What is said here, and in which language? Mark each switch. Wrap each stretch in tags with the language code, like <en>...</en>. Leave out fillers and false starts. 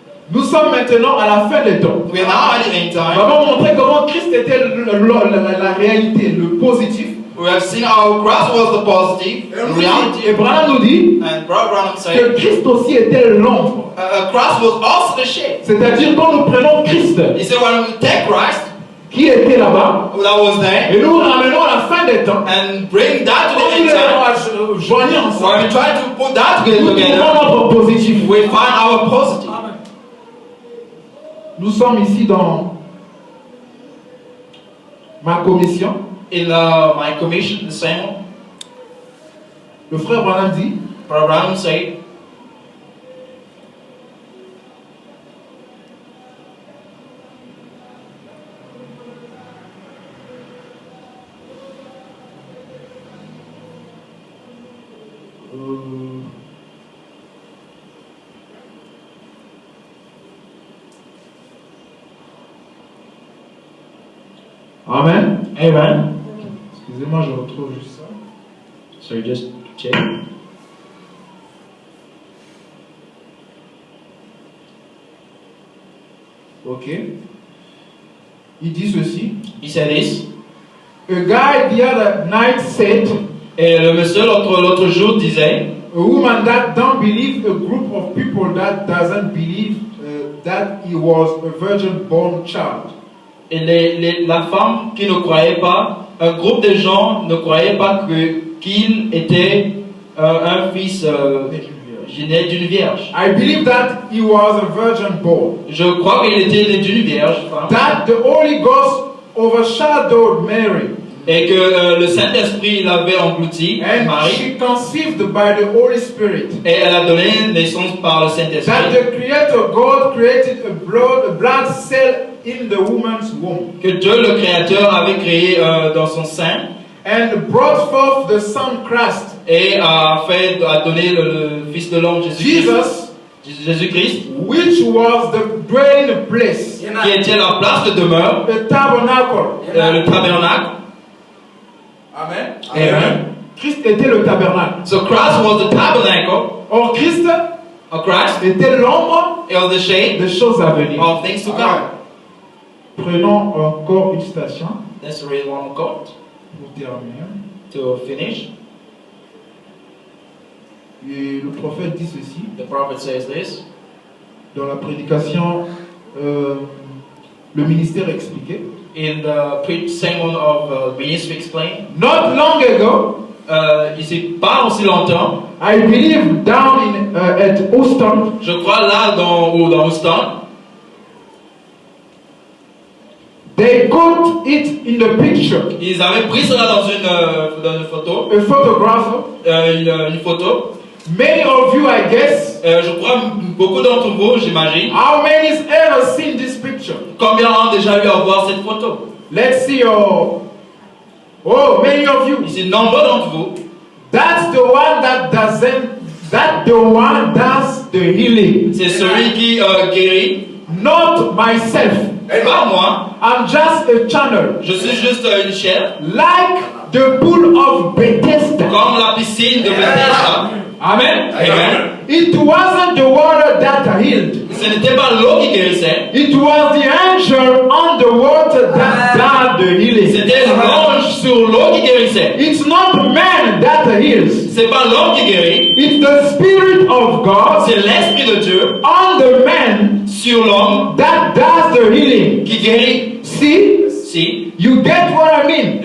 <fr>Nous sommes maintenant à la fin des temps.</fr> <en>We are now at the end</en> <fr>Nous</fr> <en>time.</en> <fr>avons montré comment Christ était la réalité, le positif.</fr> <en>We have seen how Christ was the positive reality.</en> <fr>Et Branham nous dit</fr> <en>And Brother Branham said,</en> <fr>que Christ aussi était l'ombre.</fr> <en>Christ was also the shade.</en> <fr>C'est-à-dire quand nous prenons Christ,</fr> <en>He said, when we take Christ,</en> <fr>qui était là-bas,</fr> <en>that was there,</en> <fr>et nous ramenons à la fin des temps,</fr> <en>and bring that to</en> <fr>quand</fr> <en>the</en> <fr>nous</fr> <en>end time,</en> <fr>les joignons ensemble,</fr> <en>when we try to put that</en> <fr>nous</fr> <en>together,</en> <fr>trouvons notre positif.</fr> <en>we find our positive.</en> <fr>Nous sommes ici dans ma commission.</fr> <en>In my commission, the same one,</en> <fr>Le frère Branham dit,</fr> <en>Brother Branham said, Amen. Amen.</en> <fr>Excusez-moi, je retrouve juste ça.</fr> <en>so you just check.</en> <fr>Ok. Il dit ceci.</fr> <en>He said this. A guy the other night said,</en> <fr>Et le monsieur l'autre jour disait,</fr> <en>a woman that don't believe, a group of people that doesn't believe that he was a virgin born child.</en> <fr>et la femme qui ne croyait pas, un groupe de gens ne croyaient pas qu'il était un fils né d'une vierge.</fr> <en>I believe that he was a virgin born.</en> <fr>Je crois qu'il était né d'une vierge.</fr> <en>That the Holy Ghost overshadowed Mary.</en> <fr>Et que le Saint-Esprit l'avait englouti,</fr> <en>And</en> <fr>Marie.</fr> <en>she conceived by the Holy Spirit.</en> <fr>Et elle a donné naissance par le</fr> <en>That</en> <fr>Saint-Esprit.</fr> <en>the Creator God created a blood cell in the woman's womb.</en> <fr>Que Dieu le Créateur avait créé dans son sein.</fr> <en>And brought forth the Son Christ.</en> <fr>Et a donné le Fils de l'homme Jésus-Christ,</fr> <en>which was the dwelling place,</en> <fr>qui était la place de demeure,</fr> <en>the tabernacle.</en> <fr>le tabernacle. Amen. Amen. Christ était le tabernacle.</fr> <en>So Christ was the tabernacle.</en> <fr>Or Christ était l'ombre</fr> <en>It was the shade</en> <fr>des choses à venir.</fr> <en>of things to come.</en> <fr>Prenons encore une citation</fr> <en>Let's read one more quote</en> <fr>pour terminer.</fr> <en>to finish.</en> <fr>Et le prophète dit ceci</fr> <en>The prophet says this.</en> <fr>dans la prédication, le ministère expliqué.</fr> <en>In the sermon of Ministry Explained. Not long ago,</en> <fr>Ici, pas aussi longtemps,</fr> <en>I believe down in at Houston,</en> <fr>je crois là dans Houston,</fr> <en>they got it in the picture.</en> <fr>ils avaient pris cela dans une photo,</fr> <en>A photographer.</en> <fr>une photo.</fr> <en>Many of you, I guess,</en> <fr>Je crois beaucoup d'entre vous, j'imagine.</fr> <en>how many has ever seen this picture?</en> <fr>Combien ont déjà eu à voir cette photo?</fr> <en>Let's see your. Oh, many of you.</en> <fr>Ici, nombreux d'entre vous.</fr> <en>That's the one that doesn't. That the one does the healing.</en> <fr>C'est celui qui guérit.</fr> <en>Not myself.</en> <fr>Pas moi.</fr> <en>I'm just a channel.</en> <fr>Je suis juste une chair.</fr> <en>Like the pool of Bethesda.</en> <fr>Comme la piscine de Bethesda. Amen. Amen.</fr> <en>It wasn't the water that healed.</en> <fr>Ce n'était pas l'eau qui guérissait.</fr> <en>It was the angel on the water that did the healing.</en> <fr>C'était l'ange sur l'eau qui guérissait.</fr> <en>It's not man that heals.</en> <fr>C'est pas l'homme qui guérit.</fr> <en>It's the Spirit of God</en> <fr>C'est l'Esprit de Dieu</fr> <en>on the man</en> <fr>sur l'homme</fr> <en>that does the healing.</en> <fr>qui guérit.</fr> <en>See?</en> <fr>Si.</fr> <en>You get what I mean?</en>